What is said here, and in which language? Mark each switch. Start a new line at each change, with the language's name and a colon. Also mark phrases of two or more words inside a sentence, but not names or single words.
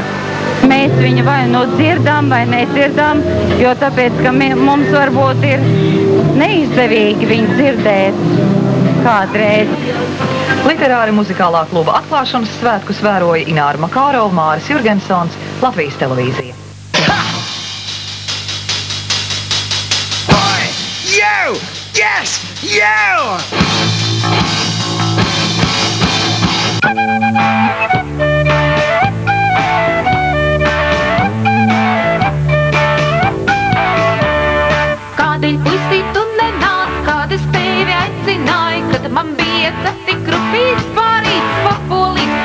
Latvian: Mēs viņu vai nu dzirdam, vai nedzirdam, jo tāpēc, ka mums varbūt ir neizdevīgi viņu dzirdēt kādreiz. Literāri muzikālā kluba atklāšanas svētkus vēroja Ināra Makārova, Māris Jurgensons, Latvijas televīzija. Oi!
English: You! Yes! You!
Latvian: Kādēļ puisi tu nenāc, kad es tevi aicināju, kad man bija tik rupīs pārīts papulīts?